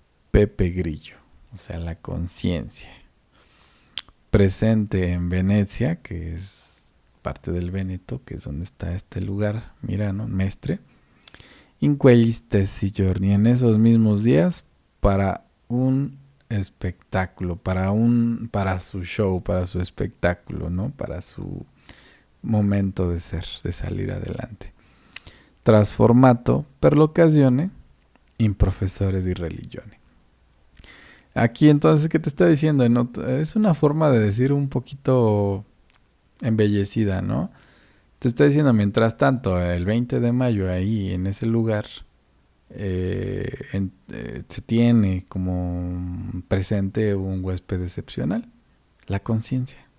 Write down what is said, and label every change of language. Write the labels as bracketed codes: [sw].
[es] Pepe Grillo, o sea, la conciencia. Presente en Venecia, que es parte del Véneto, que es donde está este lugar, Milano, Mestre, [it] in quegli stessi giorni, [es] en esos mismos días, para un espectáculo, para su show, para su espectáculo, ¿no? Para su momento de ser, de salir adelante. [it] Trasformato per l'occasione in professore di religione. [es] Aquí entonces, ¿qué te está diciendo? Es una forma de decir un poquito embellecida, ¿no? Te está diciendo, mientras tanto, el 20 de mayo ahí en ese lugar se tiene como presente un huésped excepcional, la conciencia.